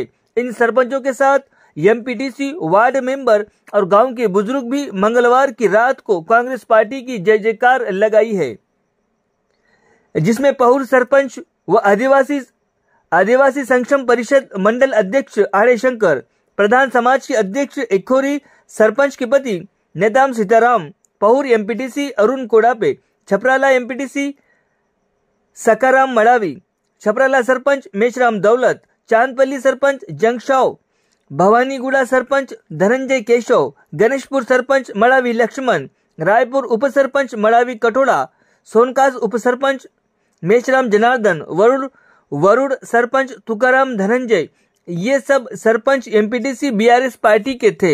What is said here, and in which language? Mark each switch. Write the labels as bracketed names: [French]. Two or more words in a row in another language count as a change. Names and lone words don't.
[Hindi] इन सरपंचों के साथ एमपीटीसी, वार्ड मेंबर और गांव के बुजुर्ग भी मंगलवार की रात को कांग्रेस पार्टी की जय जयकार लगाई है, जिसमें पहुर सरपंच व आदिवासी संक्षेम परिषद मंडल अध्यक्ष आड़े शंकर, प्रधान समाज के अध्यक्ष एखोरी, सरपंच के पति नेताम सीताराम, पहुर एमपीटीसी अरुण कोडापे, छपराला एमपीटीसी सकाराम मड़ावी, छपराला सरपंच मेशराम दौलत, चांदपल्ली सरपंच जंगशाव, भवानीगुड़ा सरपंच धनंजय केशव, गणेशपुर सरपंच मड़ावी लक्ष्मण, रायपुर उपसरपंच मड़ावी कटोड़ा, सोनकास उपसरपंच मेशराम जनार्दन, वरुड़ सरपंच तुकाराम धनंजय, ये सब सरपंच एमपीटीसी बीआरएस पार्टी के थे।